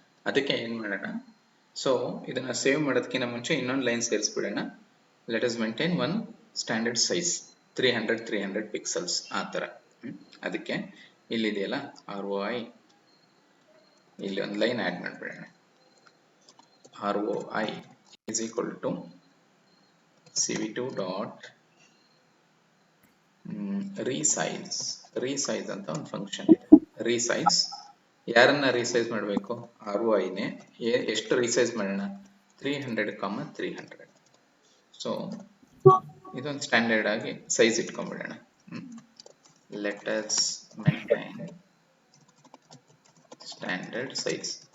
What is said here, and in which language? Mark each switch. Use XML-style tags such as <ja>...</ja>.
<kn>ಅದಕ್ಕೆ ಏನು ಮಾಡೋಣ, ಸೊ ಇದನ್ನ ಸೇವ್ ಮಾಡೋದಕ್ಕಿಂತ ಮುಂಚೆ ಇನ್ನೊಂದು line ಸೇರಿಸ್ಬಿಡೋಣ.</kn> <en>let us maintain one standard size 300 pixels</en> <kn>ಆ ಥರ. ಅದಕ್ಕೆ ಇಲ್ಲಿದೆಯಲ್ಲ ROI, ಇಲ್ಲಿ ಒಂದು ಲೈನ್ ಆ್ಯಡ್ ಮಾಡಿಬಿಡೋಣ.</kn> <en>ROI is equal to cv2 dot resize</en> <kn>ಅಂತ ಒಂದು ಫಂಕ್ಷನ್ ಇದೆ. resize ಯಾರನ್ನ ರೀಸೈಸ್ ಮಾಡಬೇಕು? ROIನೇ. ಎಷ್ಟು ರೀಸೈಸ್ ಮಾಡೋಣ? 300, 300. ಸೊ ಇದೊಂದು ಸ್ಟ್ಯಾಂಡರ್ಡ್ ಆಗಿ size ಇಟ್ಕೊಂಡ್ಬಿಡೋಣ.</kn> <en>Let us maintain standard size.</en>